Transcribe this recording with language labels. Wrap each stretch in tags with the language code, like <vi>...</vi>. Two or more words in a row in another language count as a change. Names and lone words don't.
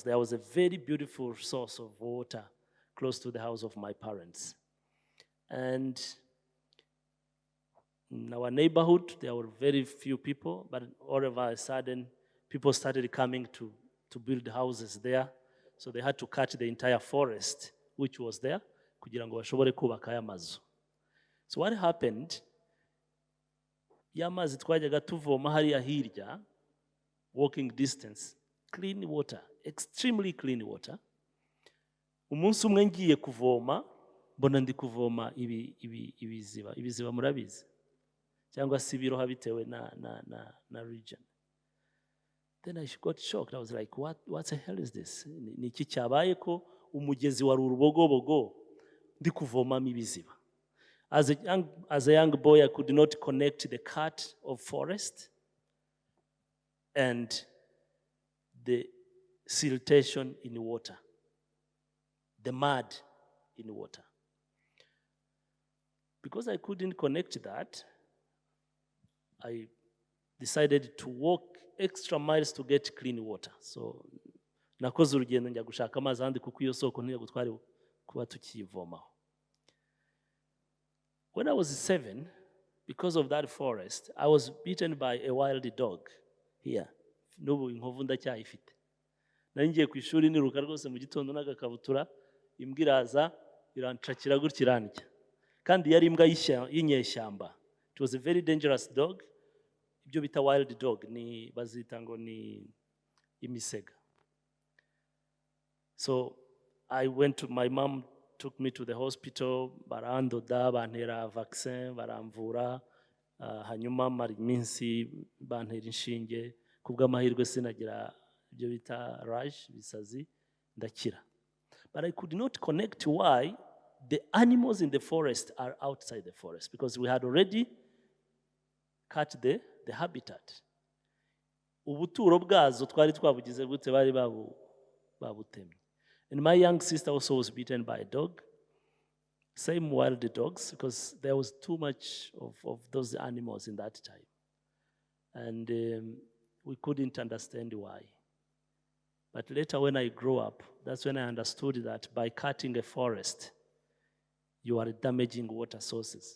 <en>There was a very beautiful source of water close to the house of my parents. And in our neighborhood, there were very few people, but all of a sudden, people started coming to build houses there. So they had to cut the entire forest, which was there,</en> <rw>kugira ngo bashobore kubaka aya mazu.</rw> <en>So what happened,</en> <rw>ya mazi twajyaga tuvoma hariya hirya,</rw> <en>walking distance, clean water, extremely clean water.</en> <rw>Umunsi umwe ngiye kuvoma, mbona ndi kuvoma ibiziba murabizi, cyangwa se ibiroha bitewe na region.</rw> <en>Then I got shocked. I was like, what the hell is this?</en> <rw>Ni iki cyabaye ko umugezi wari urubogobogo ndi kuvomamo ibiziba?</rw> <en>As a young boy, I could not connect the cut of forest and the siltation in water, the mud in water. Because I couldn't connect that, I decided to walk extra miles to get clean water.</en> <rw>So nakoze urugendo njya gushaka amazi ahandi kuko iyo soko ntiyagutware twari kuba tukiyivomaho.</rw> <en>When I was 7, because of that forest, I was bitten by a wild dog here.</en> <rw>N'ubu inkovu ndacyayifite. Nari ngiye ku ishuri niruka rwose mu gitondo n'agakabutura, imbwa iraza iranshakira gutya irandya. Kandi yari imbwa y'inyeshyamba.</rw> <en>It was a very dangerous dog.</en> <rw>Ibyo bita</rw> <en>wild dog</en> <rw>ni bazita ngo ni imisega.</rw> <en>So my mom took me to the hospital,</en> <rw>barandoda, bantera vaccine, baramvura, hanyuma mara iminsi bantera inshinge, kubw'amahirwe sinagira ibyo bita rash, bisazi, ndakira.</rw> <en>But I could not connect why the animals in the forest are outside the forest, because we had already cut the habitat.</en> <rw>Ubuturo bwazo twari twabugize gute bari babutemye.</rw> <en>And my young sister also was bitten by a dog, same wild dogs, because there was too much of those animals in that time. And we couldn't understand why. But later when I grew up, that's when I understood that by cutting a forest, you are damaging water sources.</en>